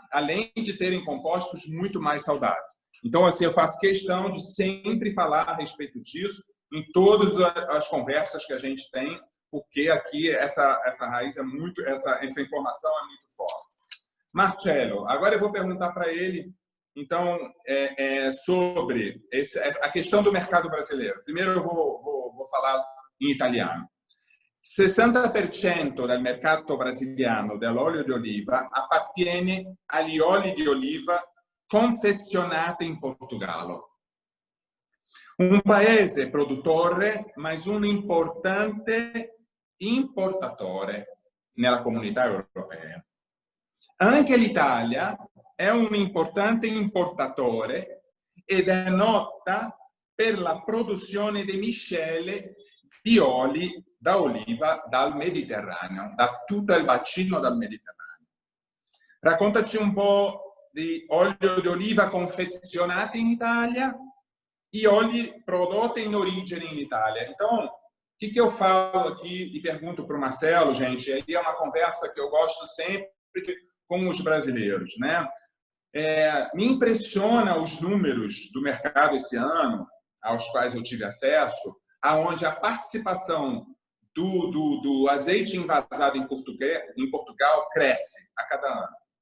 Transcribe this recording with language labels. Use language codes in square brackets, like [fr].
[pt] Além de terem compostos muito mais saudáveis. Então, assim, eu faço questão de sempre falar a respeito disso em todas as conversas que a gente tem, porque aqui essa raiz é muito, essa informação é muito forte. Marcello, agora eu vou perguntar para ele, então, sobre a questão do mercado brasileiro. Primeiro eu vou falar em italiano. [it] 60% del mercato brasiliano dell'olio di oliva appartiene agli oli di oliva confezionati in Portogallo. Un paese produttore, ma un importante importatore nella comunità europea. Anche l'Italia è un importante importatore ed è nota per la produzione di miscele di oli da oliva dal Mediterraneo, da tutto il bacino del Mediterraneo. Raccontaci un po' di olio di oliva confezionati in Italia e oli prodotti in origine in Itália. [pt] Então, o que eu falo aqui e pergunto para o Marcelo, gente, aí é uma conversa que eu gosto sempre com os brasileiros, né? Me impressiona os números do mercado esse ano, aos quais eu tive acesso, aonde a participação do azeite envasado em Portugal cresce a cada ano.